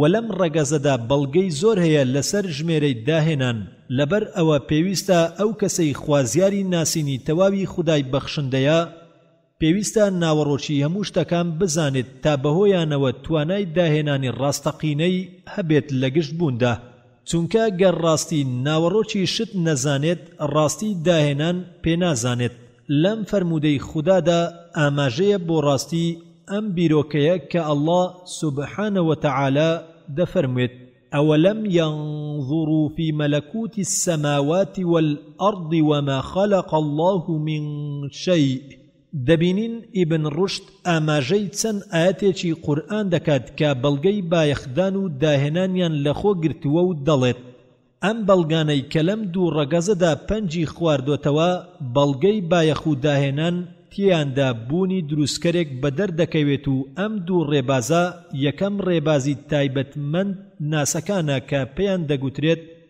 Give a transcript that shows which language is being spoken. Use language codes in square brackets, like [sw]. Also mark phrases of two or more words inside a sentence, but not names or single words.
[ckb] لەم ڕەگەزەدا بەڵگەی زۆر هەیە لەسەر ژمێرەی داهێنان، لەبەر ئەوە پێویستە ئەو کەسەی خوازیاری ناسینی تەواوی خودای بەخشندەیە پێویستە ناوەڕۆکی هەموو شتەکان بزانێت تا بەهۆیانەوە توانای داهێنانی ڕاستەقینەی هەبێت لە گشت بووندا، چونکە گەر ڕاستی ناوەڕۆکی شت نەزانێت ڕاستی داهێنان پێنازانێت. لەم فەرمودەی خودادا ئاماژەیە بۆ ڕاستی ئەم بیرۆکەیە کە ئەڵڵا [ar] سوبحانە وتەعالا [ckb] دەفەرموێت: [ar] ئەوەلەم ينظروا في ملكوت السماوات والأرض وما خلق الله من شيء. [ckb] دەبینین ئیبن ڕوشد ئاماژەی چەند ئاەتێکی قورئان دەکات کە بەڵگەی بایەخدان و داهێنانیان لەخۆ گرتووە و دەڵێت ئەم بەڵگانەی کە لەم دوو ڕەگەزەدا پەنجی خواردوتەوە بەڵگەی بایەخ و داهێنان تیاندا بوونی دروستکەرێک بەدەردەکەوێت و ئەم دوو ڕێبازە یەکەم ڕێبازی تایبەتمەند ناسەکانە کە پێیان دەگوترێت